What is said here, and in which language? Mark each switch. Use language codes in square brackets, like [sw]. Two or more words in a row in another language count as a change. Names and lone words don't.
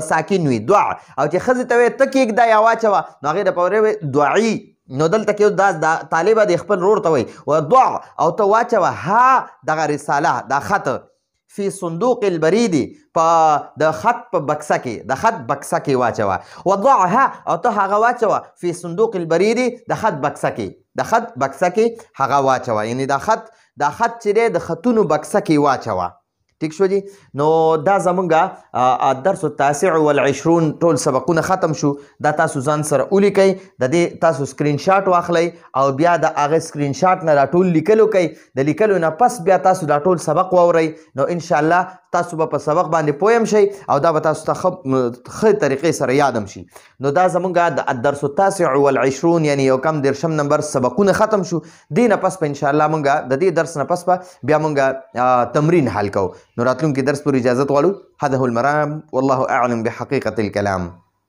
[ps] ساکن وي ضع او چې ښځې ته وایې ته کېږده یا واچوه نو هغې دپاره وایي دعي نو دلته کې دا طالبه د خپل رور ته وایي وضع او ته واچوه ها دغه رساله دا خط [ar] فی صندوق البرید [ps] د خط په بکسه کې واچوه وضعها او ته هغه واچوه [ar] فی صندوق البرید [ps] د خط بکسه کې هغه واچوه یعنی دا خط چې دی د خطونو بکسه کې واچوه ٹھیک شو جی نو دا زمونږه [ar] الدرس التاسع والعشرون [ps] ټول سبقونه ختم شو دا تاسو ځان سره ولیکئ د دې تاسو [en] screen shot [ps] واخلئ او بیا د هغه [en] screen shot [ps] نه دا ټول لیکلو کوئ د لیکلو نه پس بیا تاسو دا ټول سبق واورئ نو انشاءالله تاسو به په سبق باندې پوه هم شئ او دا به تاسو ته ښه طریقې سره یاد هم شي نو دا زمونږه د [ar] الدرس التاسع والعشرون [ps] یعنی یو کم 10 نمبر سبقونه ختم شو دې نه پس به انشاءالله مونږه د دې درس نه پس به بیا مونږه تمرین حل کوو نو راتلونکي درس پر اجازت غواړو [ar] هذا هو المرام والله اعلم بحقيقة الكلام